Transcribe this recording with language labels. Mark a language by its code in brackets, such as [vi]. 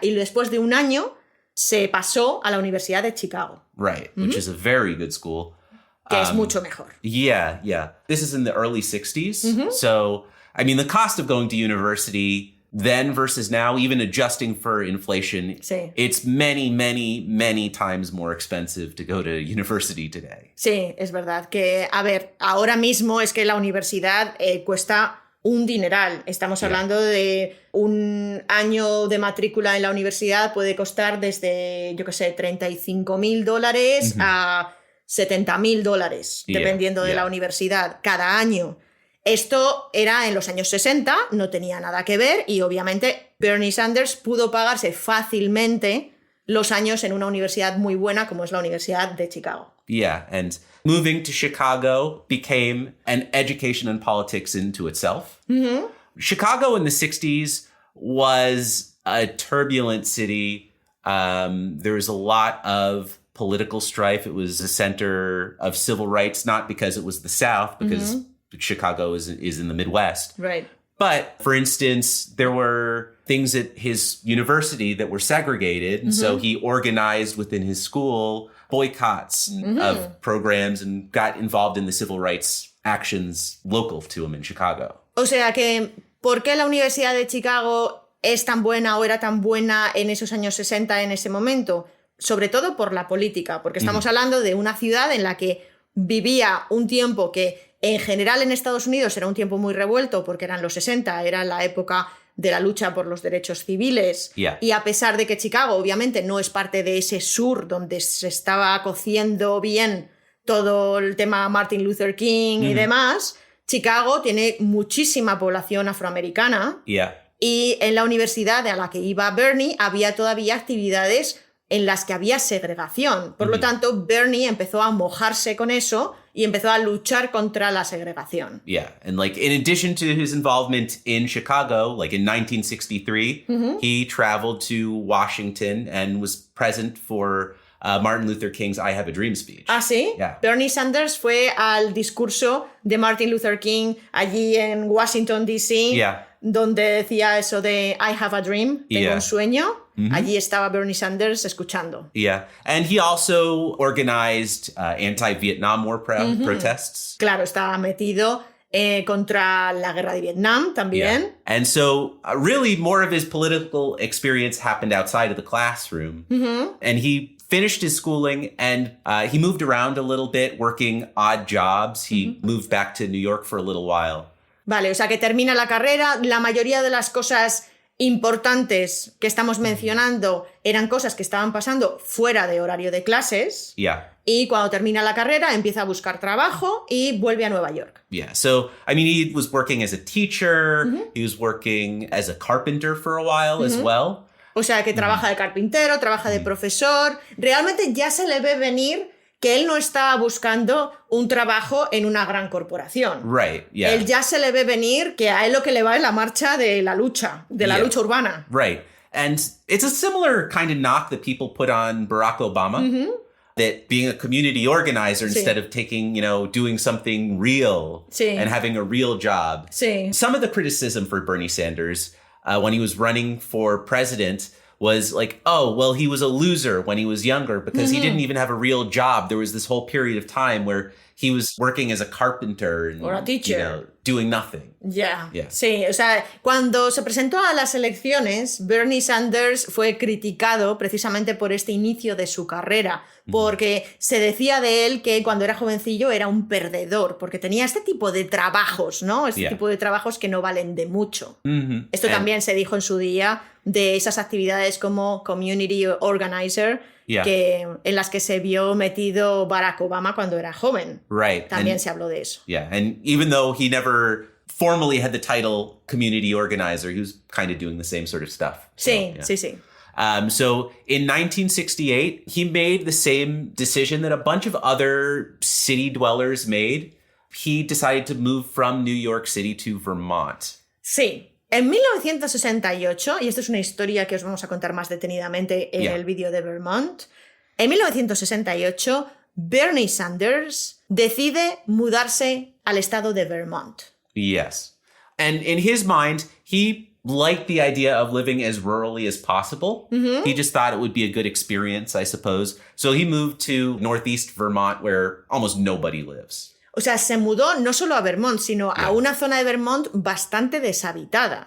[es] Y después de un año se pasó a la Universidad de Chicago. [en] Right, which is a very good school. [es] Que es mucho mejor. [en] Yeah. This is in the early 60s. So, I mean, the cost of going to university then versus now, even adjusting for inflation, it's many, many, many times more expensive to go to university today. [es] Sí, es verdad que, a ver, ahora mismo es que la universidad cuesta un dineral. Estamos hablando de un año de matrícula en la universidad puede costar desde, yo qué sé, $35,000 a $70,000, dependiendo de la universidad, cada año. Esto era en los años 60, no tenía nada que ver y obviamente Bernie Sanders pudo pagarse fácilmente los años en una universidad muy buena como es la Universidad de Chicago. [en] Yeah, and moving to Chicago became an education and politics into itself. Chicago in the 60s was a turbulent city. There was a lot of political strife. It was a center of civil rights, not because it was the South, because Chicago is in the Midwest. Right. But, for instance, there were things at his university that were segregated, and so he organized within his school boycotts of programs and got involved in the civil rights actions local to him in Chicago. [es] O sea que, ¿por qué la Universidad de Chicago es tan buena o era tan buena en esos años 60 en ese momento? Sobre todo por la política, porque estamos hablando de una ciudad en la que vivía un tiempo que en general en Estados Unidos era un tiempo muy revuelto porque eran los 60, era la época de la lucha por los derechos civiles. Y a pesar de que Chicago obviamente no es parte de ese sur donde se estaba cociendo bien todo el tema Martin Luther King y demás, Chicago tiene muchísima población afroamericana y en la universidad a la que iba Bernie había todavía actividades en las que había segregación. Por lo tanto, Bernie empezó a mojarse con eso y empezó a luchar contra la segregación. [en] Yeah, and like in addition to his involvement in Chicago, like in 1963, he traveled to Washington and was present for Martin Luther King's I Have a Dream speech. [es] ¿Ah, sí? [en] Yeah. [es] Bernie Sanders fue al discurso de Martin Luther King allí en Washington, D.C., [en] Yeah. [es] donde decía eso de [en] I have a dream, [es] tengo [en] Yeah. [es] un sueño. Allí estaba Bernie Sanders escuchando. [en] Yeah. And he also organized anti-Vietnam War protests. [es] Claro, estaba metido contra la guerra de Vietnam también. [en] And so really more of his political experience happened outside of the classroom. And he finished his schooling and he moved around a little bit, working odd jobs. He moved back to New York for a little while. [es] Vale, o sea que termina la carrera, la mayoría de las cosas importantes que estamos mencionando eran cosas que estaban pasando fuera de horario de clases. [en] Yeah. [es] Y cuando termina la carrera empieza a buscar trabajo y vuelve a Nueva York. [en] Yeah. So, I mean, he was working as a teacher. He was working as a carpenter for a while as well. [es] O sea que trabaja de carpintero, trabaja de profesor. Realmente ya se le ve venir que él no está buscando un trabajo en una gran corporación. [en] Right. Yeah. [es] Él ya se le ve venir que a él lo que le va es la marcha de la lucha urbana. [en] Right. And it's a similar kind of knock that people put on Barack Obama. That being a community organizer instead of taking, doing something real and having a real job. [es] Sí. [en] Some of the criticism for Bernie Sanders when he was running for president was like, oh, well, he was a loser when he was younger because he didn't even have a real job. There was this whole period of time where he was working as a carpenter and, or a teacher. Doing nothing. [es] Ya, [en] Yeah. [es] Sí, o sea, cuando se presentó a las elecciones, Bernie Sanders fue criticado precisamente por este inicio de su carrera, porque se decía de él que cuando era jovencillo era un perdedor, porque tenía este tipo de trabajos, ¿no? Este tipo de trabajos que no valen de mucho. Esto también se dijo en su día de esas actividades como Community Organizer, en las que se vio metido Barack Obama cuando era joven. [en] Right. [es] También se habló de eso. [en] Yeah, and even though he never formally had the title community organizer, he was kind of doing the same sort of stuff. [es] Sí, [en] so, yeah. [es] sí. [en] So in 1968, he made the same decision that a bunch of other city dwellers made. He decided to move from New York City to Vermont. [es] Sí. En 1968, y esto es una historia que os vamos a contar más detenidamente en el vídeo de Vermont, en 1968 Bernie Sanders decide mudarse al estado de Vermont. [en] Yes. And in his mind, he liked the idea of living as rurally as possible. He just thought it would be a good experience, I suppose. So he moved to Northeast Vermont, where almost nobody lives. [es] O sea, se mudó no solo a Vermont, sino a una zona de Vermont bastante deshabitada.